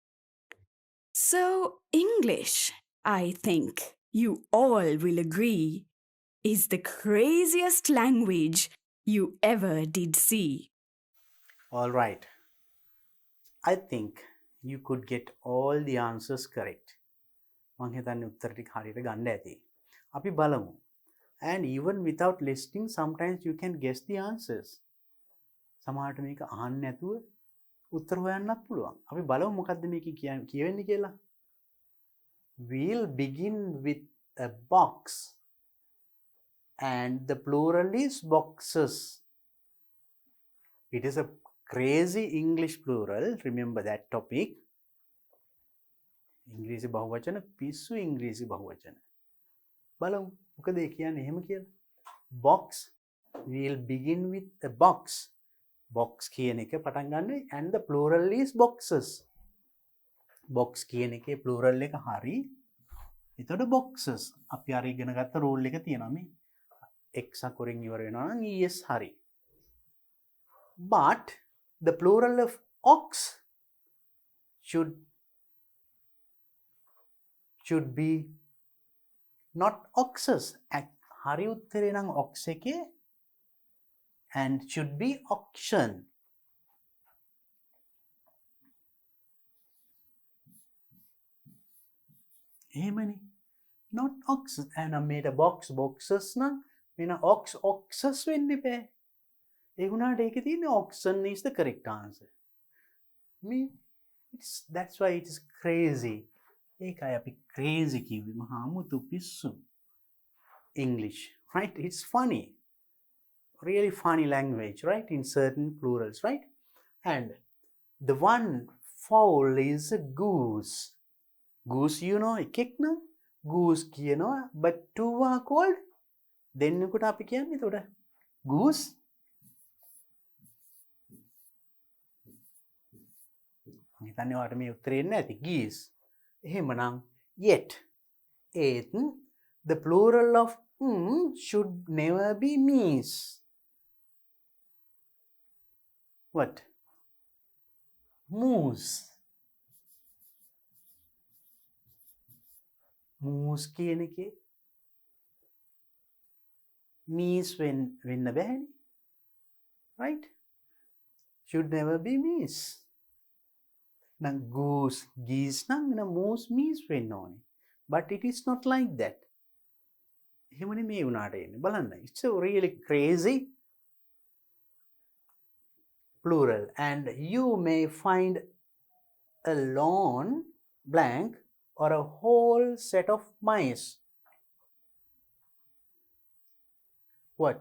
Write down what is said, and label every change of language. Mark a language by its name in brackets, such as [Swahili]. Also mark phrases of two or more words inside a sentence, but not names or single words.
[English] So English, I think you all will agree, is the craziest language you ever did see. All right. I think you could get all the answers correct. [Sinhala] මං හිතන්නේ උත්තර ටික හරියට ගන්න ඇති. අපි බලමු. [English] And even without listening, sometimes you can guess the answers. [Sinhala] සමහරට මේක අහන්න නැතුව උත්තර හොයන්නත් පුළුවන්. අපි බලමු මොකද්ද මේක කියවෙන්නේ කියලා. [English] We'll begin with a box and the plural is boxes. It is a crazy English plural. Remember that topic. [Sinhala] ඉංග්‍රීසි බහුවචන පිස්සු ඉංග්‍රීසි බහුවචන. බලමු මොකද ඒ කියන්නේ එහෙම කියලා. [English] Box, we'll begin with a box. Box [Sinhala] කියන එක පටන් ගන්න [English] and the plural is boxes. [Sinhala] Box කියන එකේ plural එක හරි. එතකොට boxes. අපි අර ඉගෙන ගත්ත rule එක තියෙනවා මේ. X අකුරෙන් ඉවර වෙනවා නම් es හරි. [English] But the plural of ox should be not oxes. [Sinhala] හරි උත්තරේ නම් ox එකේ [English] and should be auction. [Sinhala] එහෙමනේ. [English] Not oxes. and I made a boxes [Sinhala] නම් මෙන්න [English] oxes [Sinhala] වෙන්න බෑ. ඒ වුණාට ඒකේ තියෙන [English] auction is the correct answer. That's why it is crazy. [Sinhala] ඒකයි අපි crazy කිව්වේ මහා අමුතු පිස්සු. [English] English, right? It's funny. Really funny language, right? In certain plurals, right? And the one fowl is a goose. Goose, you know, [Sinhala] එකෙක් නම් goose කියනවා, [English] but two are called [Sinhala] දෙන්නෙකුට අපි කියන්නේ එතකොට goose. හිතන්නේ ඔයාලට මේ උත්තරේ එන්නේ නැති geese. [English] එහෙමනම් yet the plural of should never be meese. What? Moose. [Sinhala] Moose කියන එකේ meese වෙන්න බෑනේ. [English] Right? Should never be meese. Now goose, geese [Sinhala] නම් [English] moose meese [Sinhala] වෙන්න ඕනේ. [English] But it is not like that. [Sinhala] එහෙමනේ මේ උනාට එන්නේ. බලන්න. [English] It's a really crazy plural and you may find a lone blank or a whole set of mice. What?